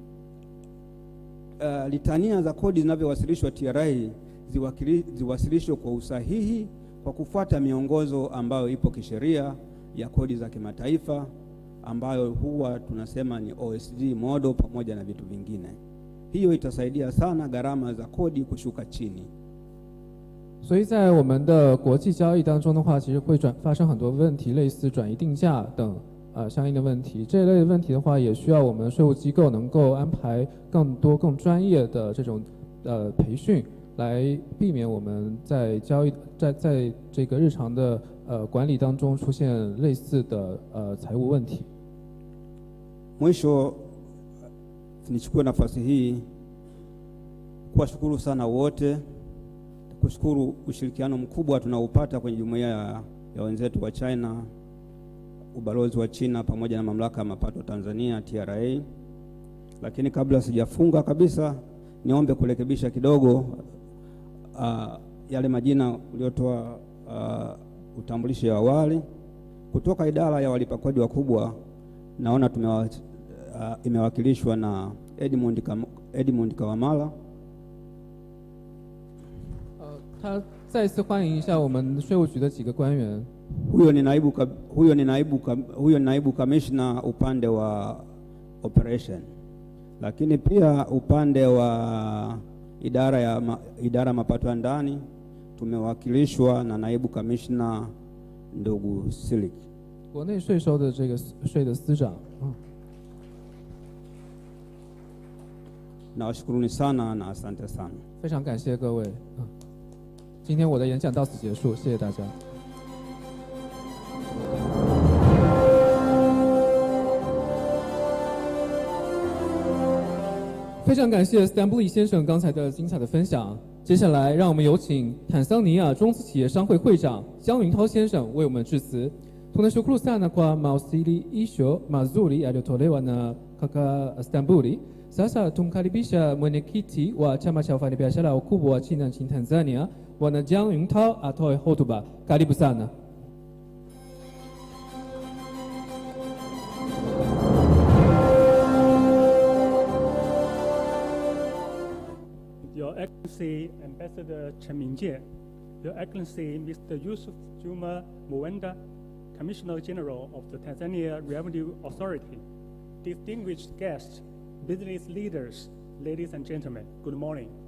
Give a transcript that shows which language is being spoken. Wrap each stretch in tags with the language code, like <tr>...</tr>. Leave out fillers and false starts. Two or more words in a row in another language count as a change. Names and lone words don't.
<sw>litania za kodi zinavyowasilishwa TRA ziwasilishwe kwa usahihi kwa kufuata miongozo ambayo ipo kisheria ya kodi za kimataifa ambayo huwa tunasema ni</sw> <en>OSD model</en> <sw>pamoja na vitu vingine. Hiyo itasaidia sana gharama za kodi kushuka chini.</sw> <zh>所以在我们的国际交易当中的话，其实会发生很多问题，类似转移定价等相应的问题。这一类的问题的话，也需要我们税务机构能够安排更多更专业的这种培训，来避免我们在交易在这个日常的管理当中出现类似的财务问题。</zh> <sw>Mwisho, nichukue nafasi hii kuwashukuru sana wote, kushukuru ushirikiano mkubwa tunaopata kwenye jumuiya ya wenzetu wa China, ubalozi wa China pamoja na mamlaka ya mapato Tanzania TRA. Lakini kabla sijafunga kabisa, niombe kurekebisha kidogo yale majina uliotoa utambulisho wa awali kutoka idara ya walipa kodi wakubwa. Naona imewakilishwa na Edmund Kawamala.</sw> <zh>他再次欢迎一下我们税务局的几个官员。</zh> <sw>Huyo ni naibu commissioner upande wa operation, lakini pia upande wa idara mapato ya ndani tumewakilishwa na naibu commissioner ndugu Silik.</sw> <zh>国内税收的这个税的司长。</zh> <sw>Nawashukuruni sana na asante sana.</sw> <zh>非常感谢各位。今天我的演讲到此结束，谢谢大家。非常感谢 Stambuli 先生刚才的精彩的分享。接下来，让我们有请坦桑尼亚中资企业商会会长江云涛先生为我们致辞。</zh> <sw>Tunashukuru sana kwa mawasilisho mazuri yaliyotolewa na kaka Stambuli. Sasa tumkaribisha mwenyekiti wa chama cha wafanyabiashara wakubwa wa China nchini Tanzania, Bwana Jiang Yuntao atoe hotuba. Karibu sana.</sw> <en>Your Excellency Ambassador Chen Mingjie, Your Excellency Mr. Yusuf Juma Muwenda, Commissioner General of the Tanzania Revenue Authority, distinguished guests, business leaders, ladies and gentlemen, good morning.</en>